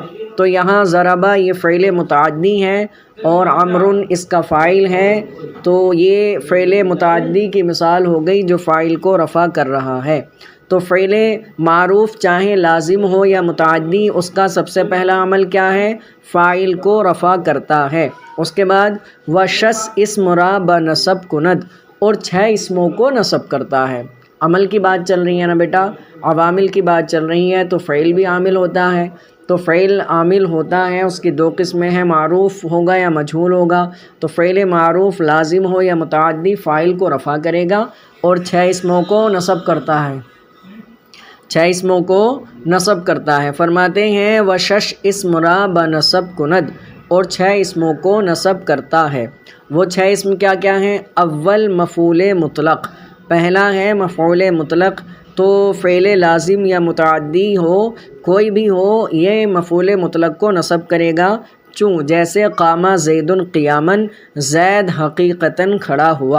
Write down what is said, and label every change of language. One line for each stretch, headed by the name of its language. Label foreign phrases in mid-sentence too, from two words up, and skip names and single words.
Urdu: تو یہاں ضربہ یہ فعل متعدی ہے اور عمرو اس کا فاعل ہے، تو یہ فعل متعدی کی مثال ہو گئی جو فاعل کو رفع کر رہا ہے۔ تو فعل معروف چاہے لازم ہو یا متعدی، اس کا سب سے پہلا عمل کیا ہے؟ فاعل کو رفع کرتا ہے۔ اس کے بعد
Persian: وشس اسم را بنصب کند،
Urdu: اور 6 اسموں کو نصب کرتا ہے۔ عمل کی بات چل رہی ہے نا بیٹا، عوامل کی بات چل رہی ہے، تو فعل بھی عامل ہوتا ہے۔ تو فعل عامل ہوتا ہے، اس کی 2 قسمیں ہیں، معروف ہوگا یا مجہول ہوگا۔ تو فعل معروف لازم ہو یا متعدی فاعل کو رفع کرے گا اور 6 اسموں کو نصب کرتا ہے، 6 اسموں کو نصب کرتا ہے۔ فرماتے ہیں:
Persian: وشش اسم را بنصب کند،
Urdu: اور 6 اسموں کو نصب کرتا ہے۔ وہ 6 اسم کیا کیا ہیں؟ اول مفعول مطلق، پہلا ہے مفعول مطلق۔ تو فعل لازم یا متعدی ہو، کوئی بھی ہو، یہ مفعول مطلق کو نصب کرے گا۔ چوں جیسے
Arabic: قام زید قیاماً،
Urdu: زید حقیقتاً کھڑا ہوا۔